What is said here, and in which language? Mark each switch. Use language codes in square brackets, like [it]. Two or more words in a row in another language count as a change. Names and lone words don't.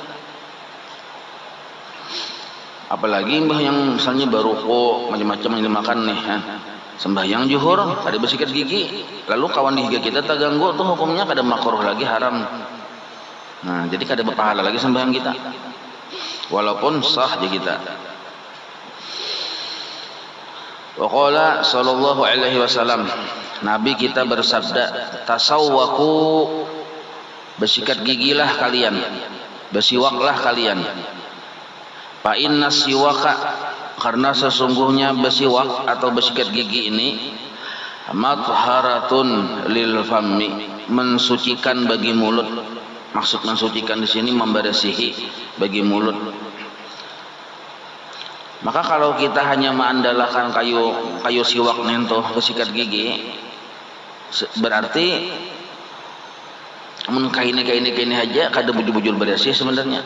[bjn] Apalagi mbah yang misalnya baruko macam-macam yang dimakan nih, sembahyang zuhur kada bersikat gigi, lalu kawan dihiga kita terganggu, tuh hukumnya kada makruh lagi, haram. Nah, jadi kada berpahala lagi sembahyang kita walaupun sah je kita. [ar] وقال صلى الله عليه وسلم, [bjn] Nabi kita bersabda, tasawwaku, bersikat gigilah kalian, bersiwaklah kalian. [ar] فإن السواك, [bjn] karena sesungguhnya bersiwak atau bersikat gigi ini [ar] مطهرة للفم, [bjn] mensucikan bagi mulut, maksud mensucikan di sini membersihi bagi mulut. Maka kalau kita hanya mengandalkan kayu siwak nento kesikat gigi, berarti mun kaini aja kada bujur-bujur bersih sebenarnya.